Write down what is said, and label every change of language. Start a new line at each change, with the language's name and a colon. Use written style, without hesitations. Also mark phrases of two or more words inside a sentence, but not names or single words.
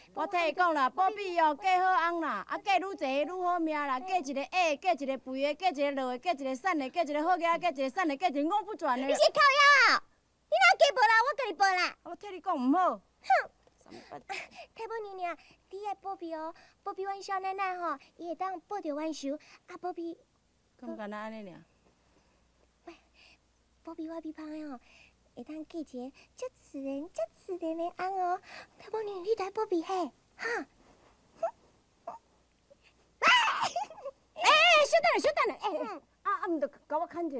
Min Nan Chinese: 我替你讲啦，保庇哦，嫁好翁啦，啊嫁愈济愈好命啦，嫁一个矮，嫁一个肥的，嫁一个落的，嫁一个瘦的，嫁一个好囝，嫁一个瘦的，嫁一个五不全的。你是靠腰，你哪嫁无啦？我甲你报啦。我替你讲唔好。哼！太无娘娘，你爱保庇哦，保庇阮小奶奶吼，伊会当报着阮仇，啊保庇。咁简单安尼尔。保庇我比芳的吼。会当嫁一个足自然的翁哦，太无娘，你都爱保庇嘿，哈！小等下，唔着甲我牵一个。